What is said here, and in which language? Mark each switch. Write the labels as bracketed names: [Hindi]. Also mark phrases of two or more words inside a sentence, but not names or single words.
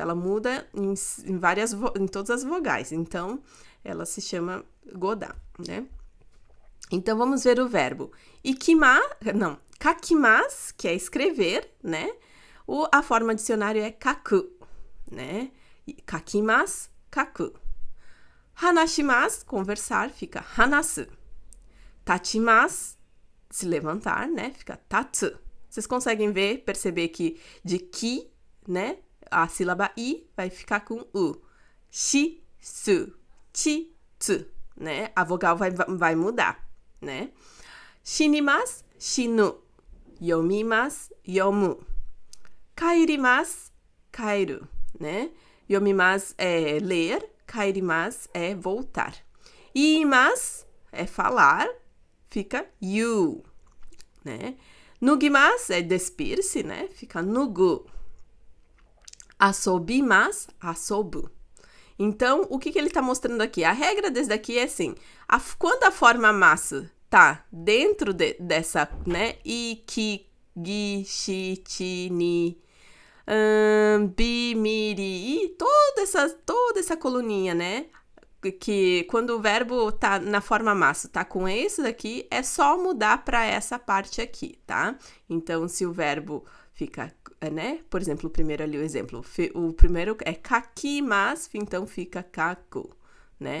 [Portuguese] Ela muda em todas as vogais, então ela se chama godan, né? Então vamos ver o verbo kakimasu, que é escrever, né? A forma dicionário é kaku, né? [Japanese] 書きます、書く. [Portuguese] Hanashimasu, conversar, fica hanasu. Tachimasu, se levantar, né? Fica tatsu. Vocês conseguem perceber que de ki, né? A sílaba i vai ficar com u. [Japanese] し、す、ち、つ, né? [Portuguese] A vogal vai mudar, né? Shinimasu, shinu. [Japanese] 読みます、読む. かいります、かいる, [Portuguese] né? Yomimasu é ler, kairimasu é voltar. Iimasu é falar, fica you, né? Nugimasu é despir-se, né? Fica nugu. [Japanese] 遊びます、遊ぶ. [Portuguese] Então, o que ele está mostrando aqui? A regra desse daqui é assim, quando a forma masu tá dentro dessa, né? Iki, [Japanese] ぎ、し、ち、に、び、みり、い, [Portuguese] toda essa coluninha, né? Que quando o verbo tá na forma masu, tá com esse daqui, é só mudar para essa parte aqui, tá? Então, se o verbo fica, né? Por exemplo, o primeiro ali, o exemplo. O primeiro é kakimasu, então fica kaku, né?